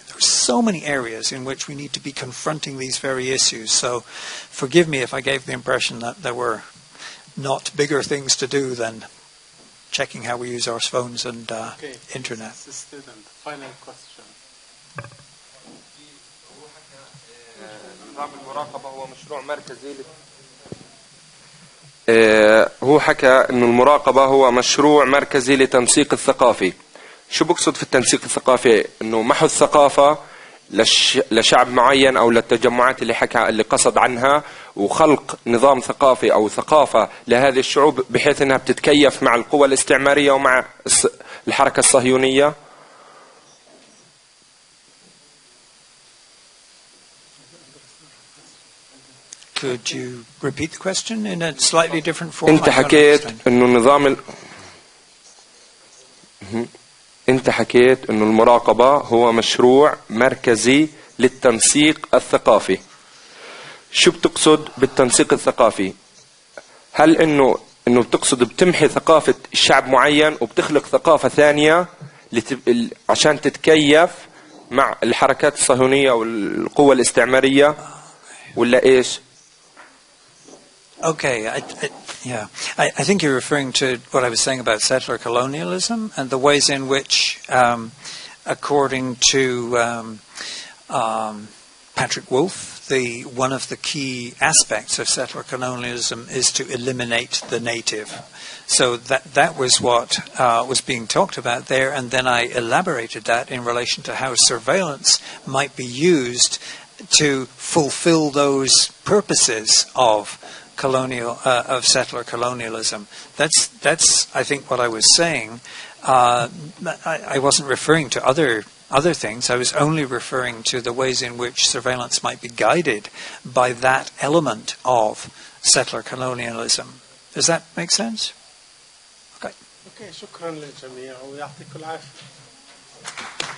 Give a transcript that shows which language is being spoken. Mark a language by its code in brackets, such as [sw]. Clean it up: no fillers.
[en] There are so many areas in which we need to be confronting these very issues. So forgive me if I gave the impression that there were not bigger things to do than checking how we use our phones and internet. Student, final question. [ar] نظام المراقبة هو مشروع مركزي هو حكى إنه المراقبة هو مشروع مركزي لتنسيق الثقافي. شو بقصد في التنسيق الثقافي؟ إنه محو الثقافة لشعب معين أو للتجمعات اللي قصد عنها، وخلق نظام ثقافي أو ثقافة لهذه الشعوب بحيث أنها بتتكيف مع القوى الاستعمارية ومع الحركة الصهيونية. [en] Could you repeat the question in a slightly different form? [ar] أنت حكيت إنه النظام أنت حكيت إنه المراقبة هو مشروع مركزي للتنسيق الثقافي. شو بتقصد بالتنسيق الثقافي؟ هل إنه بتقصد بتمحي ثقافة شعب معين وبتخلق ثقافة ثانية عشان تتكيف مع الحركات الصهيونية والقوى الاستعمارية ولا إيش؟ [en] Okay, I think you're referring to what I was saying about settler colonialism and the ways in which, according to Patrick Wolf, one of the key aspects of settler colonialism is to eliminate the native. So that was what was being talked about there, and then I elaborated that in relation to how surveillance might be used to fulfill those purposes of settler colonialism. That's I think what I was saying. I wasn't referring to other things. I was only referring to the ways in which surveillance might be guided by that element of settler colonialism. Does that make sense? Okay. Okay, [ar] شكرا للجميع ويعطيكم العافية.